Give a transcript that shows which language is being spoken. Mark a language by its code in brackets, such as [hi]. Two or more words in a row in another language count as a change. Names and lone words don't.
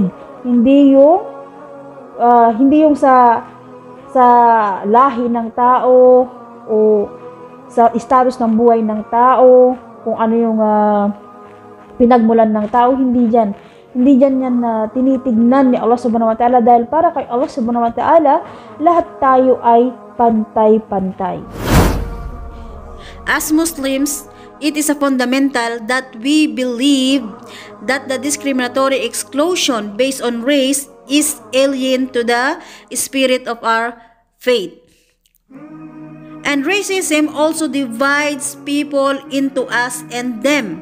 [tl] Hindi yung sa lahi ng tao o sa status ng buhay ng tao, kung ano yung pinagmulan ng tao, hindi dyan. Hindi dyan yan tinitignan ni Allah [ar] سبحانه وتعالى, [tl] dahil para kay Allah [ar] سبحانه وتعالى, [tl] lahat tayo ay pantay-pantay. [en] As Muslims, it is a fundamental that we believe that the discriminatory exclusion based on race is alien to the spirit of our faith. And racism also divides people into us and them.